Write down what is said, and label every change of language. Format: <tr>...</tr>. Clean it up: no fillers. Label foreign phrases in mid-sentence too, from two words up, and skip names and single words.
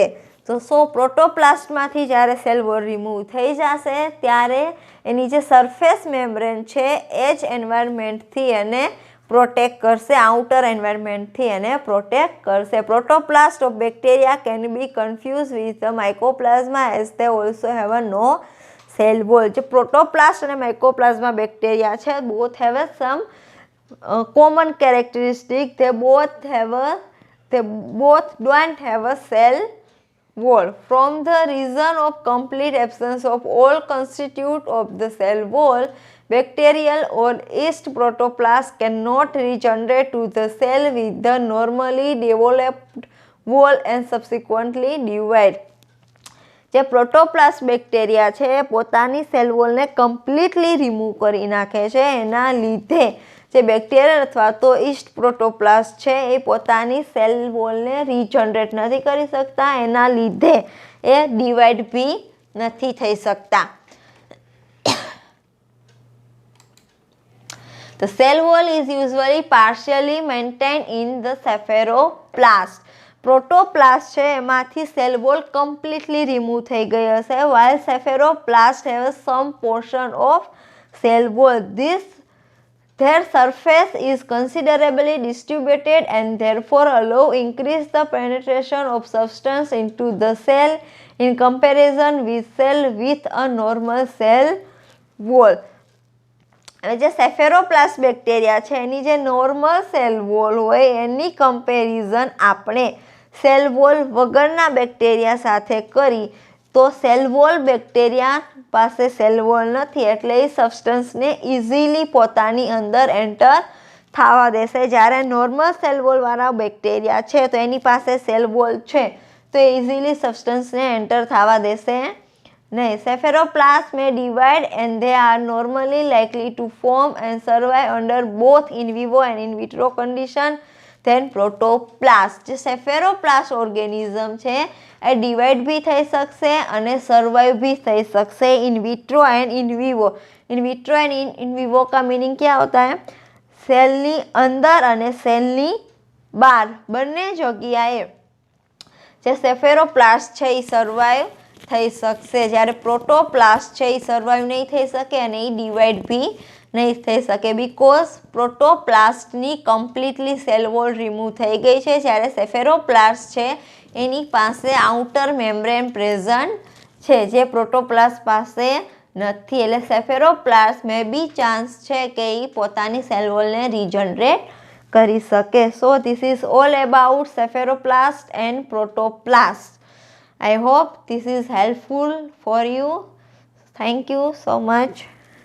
<gu>તો પ્રોટોપ્લાસ્ટમાંથી જ્યારે</gu> <en>cell wall remove</en> <gu>થઈ જશે ત્યારે એની જે</gu> <en>surface membrane</en> <gu>છે એ જ એન્વાયરમેન્ટથી એને પ્રોટેક્ટ કરશે, આઉટર એન્વાયરમેન્ટથી એને પ્રોટેક્ટ કરશે.</gu> <en>protoplast of bacteria can be confuse with the mycoplasma as they also have a no cell wall.</en> <gu>જે પ્રોટોપ્લાસ્ટ અને માઇકોપ્લાઝ્મા બેક્ટેરિયા છે</gu> <en>both have some common characteristic. they both don't have a cell wall. From the reason of complete absence of all constituent of the cell wall, bacterial or yeast protoplast cannot regenerate to the cell with the normally developed wall and subsequently divide.</en> <gu>જે પ્રોટોપ્લાસ્ટ બેક્ટેરિયા છે એ પોતાની સેલ વોલને</gu> <en>completely remove</en> <gu>કરી નાખે છે. એના લીધે જે બેક્ટેરિયા અથવા તો</gu> <en>yeast protoplast</en> <gu>છે એ પોતાની સેલ વોલને રીજનરેટ નથી કરી શકતા. એના લીધે એ ડિવાઈડ બી નથી થઈ શકતા.</gu> <en>The cell wall is usually partially maintained in the spheroplast.</en> <gu>પ્રોટોપ્લાસ્ટ છે એમાંથી</gu> <en>cell wall completely remove</en> <gu>થઈ ગઈ હશે.</gu> <en>while spheroplast have some portion of cell wall. Their surface is considerably distributed and therefore allow increase the penetration of substance into the cell in comparison with cell with a normal cell wall.</en> <gu>હવે જે સેફેરોપ્લાસ્ટ બેક્ટેરિયા છે એની જે</gu> <en>normal cell wall</en> <gu>હોય એની કમ્પેરિઝન આપણે</gu> <en>cell wall</en> <gu>વગરના બેક્ટેરિયા સાથે કરી તો</gu> <en>cell wall bacteria</en> <gu>પાસે</gu> <en>cell wall</en> <gu>નથી એટલે એ સબસ્ટન્સને ઇઝીલી પોતાની અંદર એન્ટર થવા દેશે. જ્યારે નોર્મલ સેલ વોલવાળા બેક્ટેરિયા છે તો એની પાસે</gu> <en>cell wall</en> <gu>છે તો એ ઇઝીલી સબસ્ટન્સને એન્ટર થવા દેશે નહીં.</gu> <en>Spheroplasts may divide and they are normally likely to form and survive under both in vivo and in vitro condition then protoplast.</en> <gu>જે સેફેરોપ્લાસ્ટ ઓર્ગેનિઝમ છે એ ડિવાઈડ બી થઈ શકશે અને સર્વાઈવ भी થઈ सकते</gu> <en>in vitro and in vivo. in vitro and in vivo</en> <hi>का मीनिंग क्या होता है?</hi> <gu>સેલની અંદર અને સેલની બહાર બંને જગ્યાએ જે સેફેરોપ્લાસ્ટ છે એ સર્વાઈવ થઈ શકશે. જ્યારે પ્રોટોપ્લાસ્ટ છે એ સર્વાઈવ નહીં થઈ શકે અને એ ડિવાઈડ બી નહીં થઈ શકે બીકોઝ પ્રોટોપ્લાસ્ટની કમ્પ્લીટલી</gu> <en>cell wall remove</en> <gu>થઈ ગઈ છે. જ્યારે સેફેરોપ્લાસ્ટ છે એની પાસે</gu> <en>outer membrane present</en> <gu>છે જે પ્રોટોપ્લાસ્ટ પાસે નથી. એટલે સેફેરોપ્લાસ્ટ</gu> <en>may be chance</en> <gu>છે કે એ પોતાની સેલ વોલને રીજનરેટ કરી શકે.</gu> <en>so this is all about spheroplast and protoplast. I hope this is helpful for you. Thank you so much.</en>